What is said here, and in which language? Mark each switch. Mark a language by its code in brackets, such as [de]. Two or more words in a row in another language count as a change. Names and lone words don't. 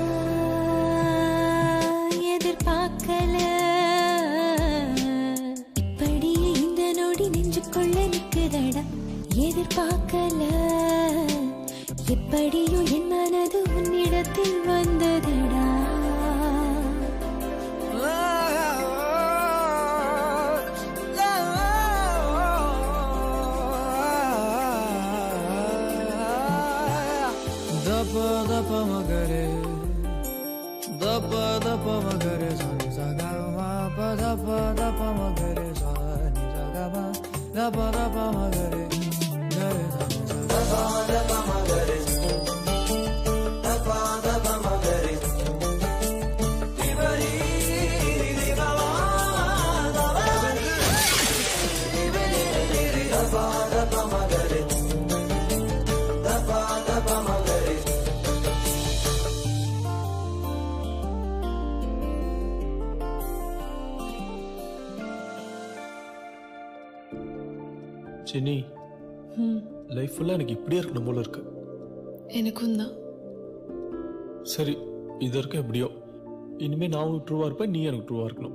[ta] எதிர்பார்க்கல இப்படி இந்த நொடி நெஞ்சுக்குள்ள நிக்குதடா. எதிர்பார்க்கல எப்படியோ என் மனது உன்னிடத்தில் வந்ததடா. दप दप मगरे दप दप मगरे सनि सगा मा प दप दप मगरे सनि सगा मा दप दप मगरे गरे सनि सगा दप मगरे दप दप मगरे तिबरी दिवावा दप तिबरी दप दप मगरे दप दप मगरे. ஜெனி லைஃப் ஃபுல்லா எனக்கு இப்படியே இருக்கணும் போல இருக்கு. எனக்கும் தான். சரி இது வரைக்கும் எப்படியோ, இனிமே நான் உனக்கு ட்ரூவா இருப்பேன், நீ எனக்கு ட்ரூவா இருக்கணும்.